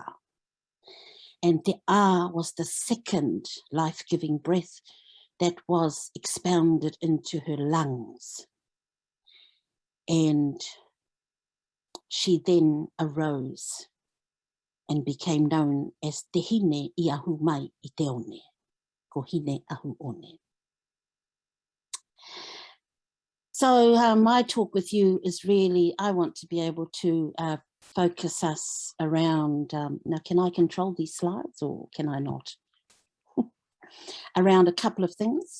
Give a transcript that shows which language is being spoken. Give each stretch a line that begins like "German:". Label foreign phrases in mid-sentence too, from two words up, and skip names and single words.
English: And Te A was the second life-giving breath that was expounded into her lungs. And she then arose and became known as Te Hine I Ahu Mai I Te One.
Māori: Ko hine ahu one.
English: So my talk with you is really, I want to be able to focus us around, now can I control these slides or can I not? Around a couple of things.